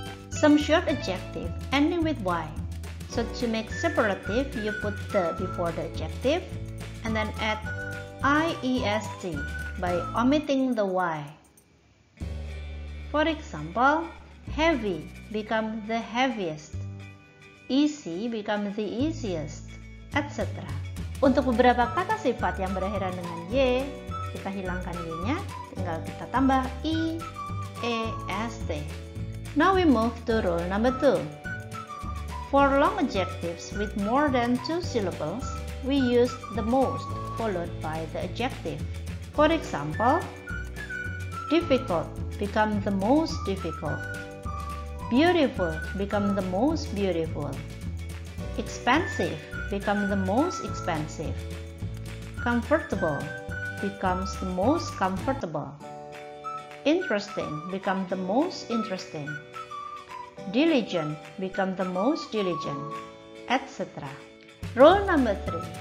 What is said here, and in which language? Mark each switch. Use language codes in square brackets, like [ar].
[en] Some short adjective ending with y. So to make superlative, you put the before the adjective and then add iest by omitting the y. For example, heavy become the heaviest, easy become the easiest, etc. [id] Untuk beberapa kata sifat yang berakhiran dengan y, kita hilangkan y-nya, tinggal kita tambah i, e, st. [en] Now we move to rule number 2. For long adjectives with more than 2 syllables, we use the most followed by the adjective. For example, difficult become the most difficult, beautiful become the most beautiful, expensive become the most expensive, comfortable becomes the most comfortable, interesting become the most interesting, diligent become the most diligent, etc. Rule number 3.